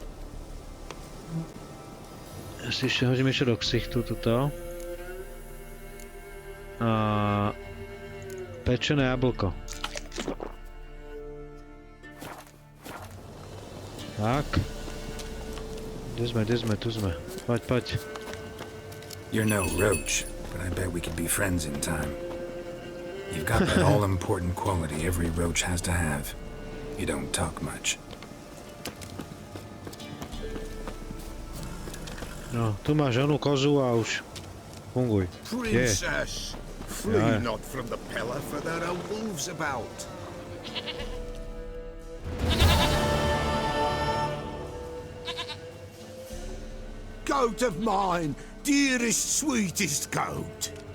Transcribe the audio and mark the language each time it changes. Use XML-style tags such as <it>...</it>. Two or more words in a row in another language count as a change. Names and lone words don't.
<sk>Ja si ešte hodím ešte do ksichtu tuto. Pečené jablko. Tak. Kde sme, tu sme. Poď.</sk> <en>You're no roach, but I bet we could be friends in time. You've got that all-important quality every roach has to have. You don't talk much.</en> <sk>No, tu máš onú kozu a už funguj.</sk> <en>Princess, flee not from the pillar, for there are wolves about. Goat of mine, dearest, sweetest goat.</en>